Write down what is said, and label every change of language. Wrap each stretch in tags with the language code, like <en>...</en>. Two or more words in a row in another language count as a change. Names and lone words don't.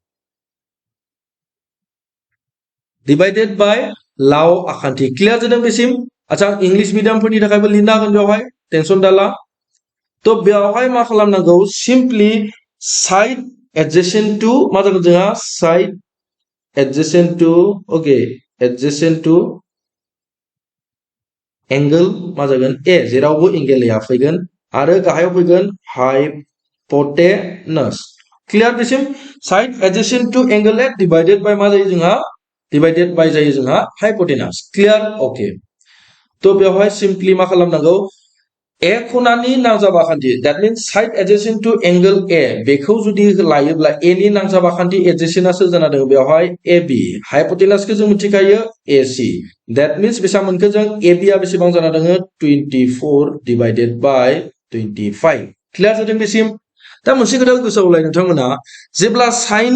<en>divided by</en> <brx>लाव आखान्थि क्लियार जादों बेसिम अच्छा</brx> <en>English mediumफोरनि</en> <brx>थाखायबो लिरनो हागोन बेवहाय टेनसन दाला तो बेवहाय मा खालामनांगौ</brx> <en>simply side adjacent to</en> <brx>मा जागोन जोंहा</brx> <en>side adjacent to okay adjacent to angle</en> <brx>मा जागोन ए जेरावबो एंगल या फैगोन आरो गाहायाव फैगोन हाइपोटेनस क्लियार बेसिम</brx> <en>side adjacent to angle A divided by</en> <brx>मा जायो जोंहा</brx> <en>divided by</en> <brx>जायो जोंहा हाइपोटेनस क्लियार ओके तो बेवहाय सिम्पली मा खालामनांगौ ए खनानि नांजाब आखान्थि</brx> <en>that means side adjacent to angle A</en> <brx>बेखौ जुदि लायोब्ला ए नि नांजाब आखान्थि एडजेसेंटआ सोर जाना दङ बेवहाय AB हाइपोटेनसखौ जों मिथिखायो AC</brx> <en>that means</en> <brx>बेसेबां मोनखो जों AB आ बेसेबां जाना दङ 24</brx> <en>divided by</en> <brx>25 क्लियार जादों बेसिम दा मोनसे खोथा गोसोआव लाय नोंथांमोना जेब्ला साइन</brx>